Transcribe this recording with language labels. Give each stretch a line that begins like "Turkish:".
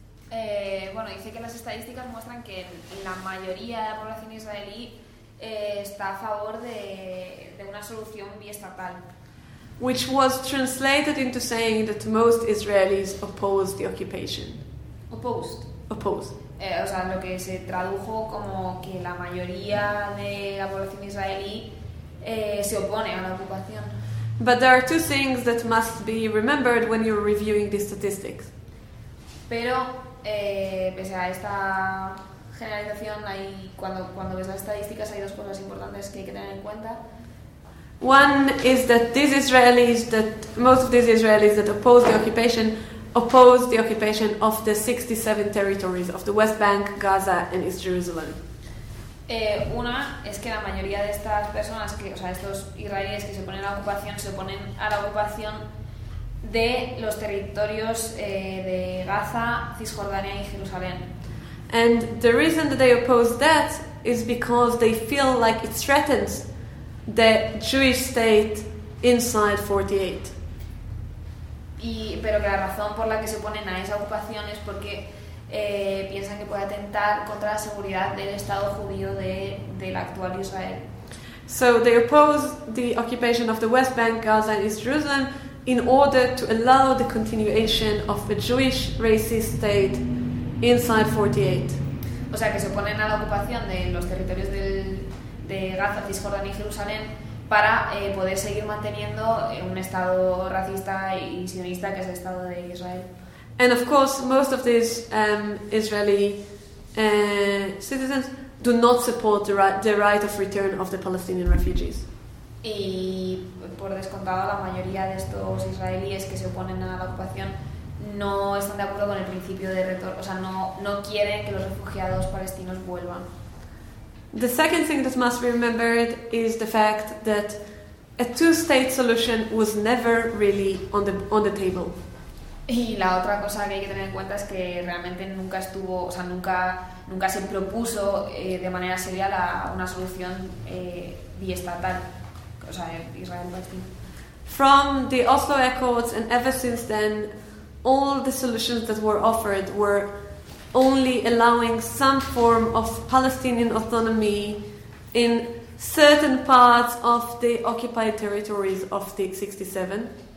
Spanish: Bueno, dice que las estadísticas muestran que la mayoría de la población israelí está a favor de una solución biestatal.
English: Which was translated into saying that most Israelis oppose the occupation. Opposed.
Spanish: O sea, lo que se tradujo como que la mayoría de la población israelí se opone a la ocupación.
English: But there are two things that must be remembered when you're reviewing these statistics.
Spanish: Pero pese a esta generalización, hay, cuando ves las estadísticas, hay dos cosas importantes que hay que tener en cuenta.
English: One is that these Israelis, that most of these Israelis that oppose the occupation of the 67 territories of the West Bank, Gaza and East Jerusalem.
Spanish: Una es que la mayoría de estas personas, estos israelíes que se oponen a la ocupación, se oponen a la ocupación de los territorios de Gaza, Cisjordania y Jerusalén.
English: And the reason that they oppose that is because they feel like it threatens the Jewish state inside 48.
Spanish: Pero que la razón por la que se oponen a esa ocupación es porque piensan que puede atentar contra la seguridad del Estado judío del actual Israel.
English: So they oppose the occupation of the West Bank, Gaza and East Jerusalem in order to allow the continuation of a Jewish racist state inside 48.
Spanish: O sea, que se oponen a la ocupación de los territorios de Gaza, Cisjordania y Jerusalén para poder seguir manteniendo un estado racista y sionista que es el Estado de Israel.
English: And of course, most of these Israeli citizens do not support the right of return of the Palestinian refugees.
Spanish: Y por descontado, la mayoría de estos israelíes que se oponen a la ocupación no están de acuerdo con el principio de retorno, o sea, no quieren que los refugiados palestinos vuelvan.
English: The second thing that must be remembered is the fact that a two-state solution was never really on the table.
Spanish: Y la otra cosa que hay que tener en cuenta es que realmente nunca estuvo, o sea, nunca se propuso de manera seria una solución biestatal, o sea, Israel-Palestina.
English: From the Oslo Accords and ever since then, all the solutions that were offered were only allowing some form of Palestinian autonomy in certain parts of the occupied territories of the 67.